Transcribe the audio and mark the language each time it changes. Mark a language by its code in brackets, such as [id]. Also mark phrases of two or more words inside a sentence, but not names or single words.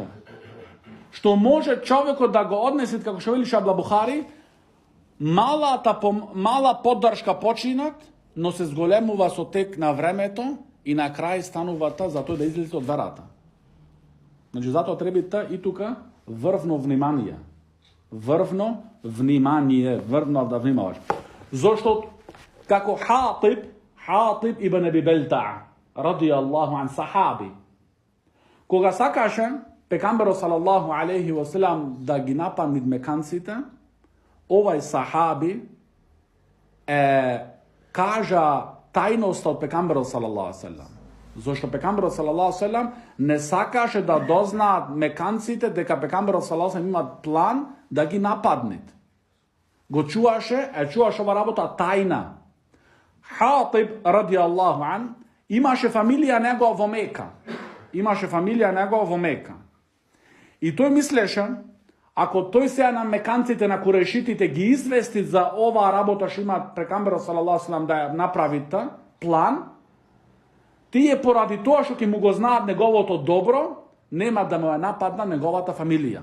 [mk] Што може човекот да го однесе, како што вели Шабла Бухари, мала поддршка починат, но се зголемува со тек на времето и на крај станува за тој да излезе од верата. Значи, затоа треба и тука врвно внимание. Врвно да внимаваш. Зошто, како Хатиб ибн Аби Белтаа, [ar] رضي الله عن [mk] сахаби, кога сакаше пекамберот [ar] صلى الله عليه وسلم [mk] да ги нападнат меканците, овај сахаби кажа тајноста од пекамберот [ar] صلى الله عليه وسلم. [mk] Зошто пекамберот [ar] صلى الله عليه وسلم [mk] не сакаше да дознаат меканците дека пекамберот [ar] صلى الله عليه وسلم [mk] имаат план да ги нападнат. Го чуваше ова работа тајна. Хатиб [ar] رضي الله عن [mk] имаше фамилија негова во Мека. И тој мислеше, ако тој сега на меканците, на курешитите ги извести за оваа работа што има пекамберот [ar] صلى الله عليه وسلم [mk] да ја направите план, тие поради тоа што ќе му го знаат неговото добро, нема да му ја нападна неговата фамилија.